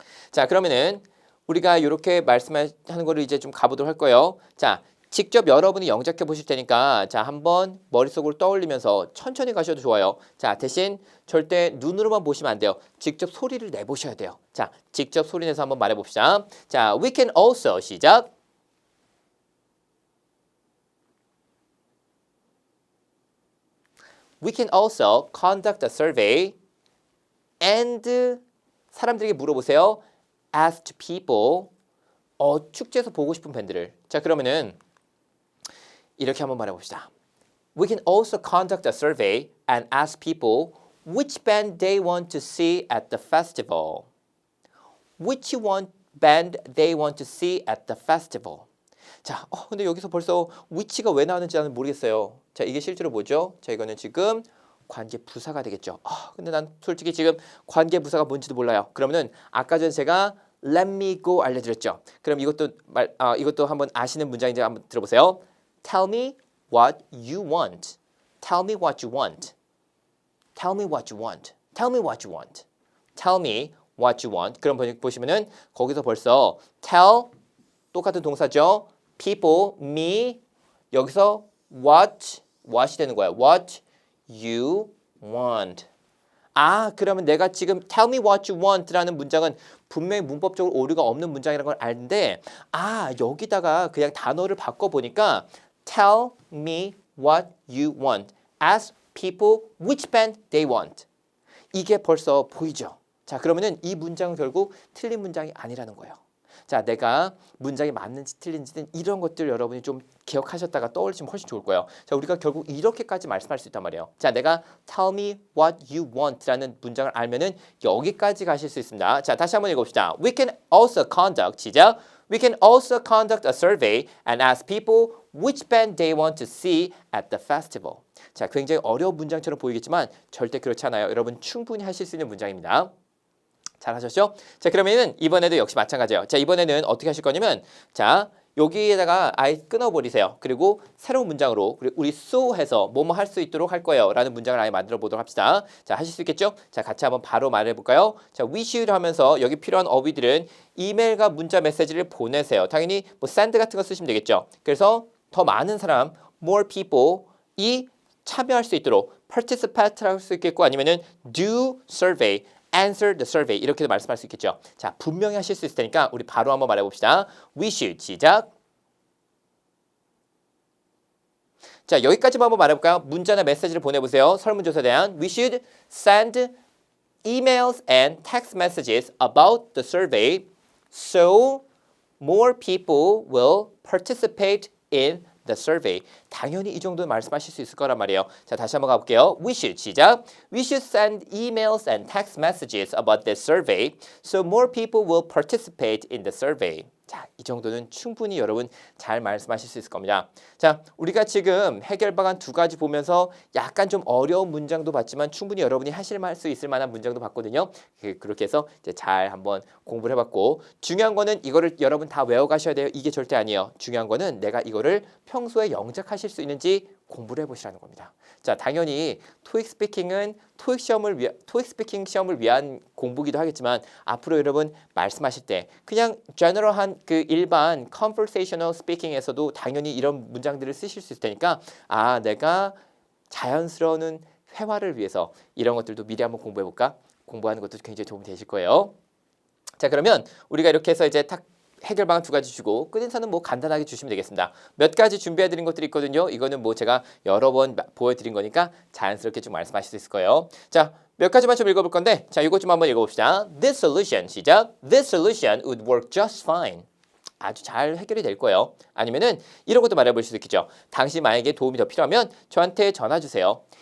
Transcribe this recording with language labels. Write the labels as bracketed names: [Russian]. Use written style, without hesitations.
[Korean] 자, 그러면은 우리가 이렇게 말씀하는 거를 이제 좀 가보도록 할 거예요. 자, 직접 여러분이 영작해 보실 테니까 자, 한번 머릿속으로 떠올리면서 천천히 가셔도 좋아요. 자, 대신 절대 눈으로만 보시면 안 돼요. 직접 소리를 내보셔야 돼요. 자, 직접 소리 내서 한번 말해봅시다. [English] 자, we can also [Korean] 시작. [English] We can also conduct a survey and [Korean] 사람들에게 물어보세요. [English] Ask people. [Korean] 축제에서 보고 싶은 밴드를. 자, 그러면은 이렇게 한번 말해봅시다. [English] We can also conduct a survey and ask people which band they want to see at the festival. Which one band they want to see at the festival. [Korean] 자, 근데 여기서 벌써 which가 왜 나왔는지 나는 모르겠어요. 자, 이게 실제로 뭐죠? 자, 이거는 지금 관계 부사가 되겠죠. 근데 난 솔직히 지금 관계 부사가 뭔지도 몰라요. 그러면은 아까 전에 제가 [English] let me go [Korean] 알려드렸죠. 그럼 이것도 한번 아시는 문장인지 한번 들어보세요. [English] Tell me what you want. Tell me what you want. Tell me what you want. Tell me what you want. Tell me what you want. [Korean] 그럼 보시면은 거기서 벌써 tell 똑같은 동사죠. people, me 여기서 what이 되는 거야. [English] What you want. [Korean] 그러면 내가 지금 [English] tell me what you want [Korean] 라는 문장은 분명히 문법적으로 오류가 없는 문장이라는 걸 아는데 여기다가 그냥 단어를 바꿔보니까 tell me what you want. [English] Ask people which band they want. [Korean] 이게 벌써 보이죠? 자, 그러면은 이 문장은 결국 틀린 문장이 아니라는 거예요. 자, 내가 문장이 맞는지 틀린지는 이런 것들 여러분이 좀 기억하셨다가 떠올리시면 훨씬 좋을 거예요. 자, 우리가 결국 이렇게까지 말씀할 수 있단 말이에요. 자, 내가 [English] tell me what you want [Korean] 라는 문장을 알면은 여기까지 가실 수 있습니다. 자, 다시 한번 읽어봅시다. [English] We can also conduct, [Korean] 시작. [English] We can also conduct a survey and ask people which band they want to see at the festival. [Korean] 자, 굉장히 어려운 문장처럼 보이겠지만 절대 그렇지 않아요. 여러분 충분히 하실 수 있는 문장입니다. 잘하셨죠? 자, 그러면은 이번에도 역시 마찬가지예요. 자, 이번에는 어떻게 하실 거냐면 자, 여기에다가 아예 끊어버리세요. 그리고 새로운 문장으로 우리 so 해서 뭐뭐 할 수 있도록 할 거예요 라는 문장을 아예 만들어 보도록 합시다. 자, 하실 수 있겠죠? 자, 같이 한번 바로 말해 볼까요? 자, we should 하면서 여기 필요한 어휘들은 이메일과 문자 메시지를 보내세요. 당연히 뭐 send 같은 거 쓰시면 되겠죠. 그래서 더 많은 사람 [English] more people [Korean] 이 참여할 수 있도록 participate라고 할 수 있겠고 아니면은 [English] do survey answer the survey [Korean] 이렇게도 말씀할 수 있겠죠. 자, 분명히 하실 수 있을 테니까 우리 바로 한번 말해봅시다. We should 시작. 자, 여기까지만 한번 말해볼까요? 문자나 메시지를 보내보세요. 설문조사에 대한 [English] We should send emails and text messages about the survey so more people will participate in the survey. [Korean] 당연히 이 정도는 말씀하실 수 있을 거란 말이에요. 자, 다시 한번 가볼게요. We should 시작. We should send emails and text messages about this survey so more people will participate in the survey. 자, 이 정도는 충분히 여러분 잘 말씀하실 수 있을 겁니다. 자, 우리가 지금 해결 방안 두 가지 보면서 약간 좀 어려운 문장도 봤지만 충분히 여러분이 하실 수 있을 만한 문장도 봤거든요. 그렇게 해서 이제 잘 한번 공부를 해봤고 중요한 거는 이거를 여러분 다 외워가셔야 돼요. 이게 절대 아니에요. 중요한 거는 내가 이거를 평소에 영작하실 수 있는지 공부를 해보시라는 겁니다. 자, 당연히 토익 스피킹은 토익 스피킹 시험을 위한 공부기도 하겠지만 앞으로 여러분 말씀하실 때 그냥 general한 그 일반 conversational speaking에서도 당연히 이런 문장들을 쓰실 수 있을 테니까 내가 자연스러운 회화를 위해서 이런 것들도 미리 한번 공부해볼까? 공부하는 것도 굉장히 도움이 되실 거예요. 자, 그러면 우리가 이렇게 해서 이제 딱 해결 방안 두 가지 주고 끝인사는 뭐 간단하게 주시면 되겠습니다. 몇 가지 준비해 드린 것들이 있거든요. 이거는 뭐 제가 여러 번 보여드린 거니까 자연스럽게 좀 말씀하실 수 있을 거예요. 자, 몇 가지만 좀 읽어볼 건데 자, 이것 좀 한번 읽어봅시다. [English] This solution, [Korean] 시작. [English] This solution would work just fine. [Korean] 아주 잘 해결이 될 거예요. 아니면은 이런 것도 말해볼 수도 있겠죠. 당신 만약에 도움이 더 필요하면 저한테 전화 주세요.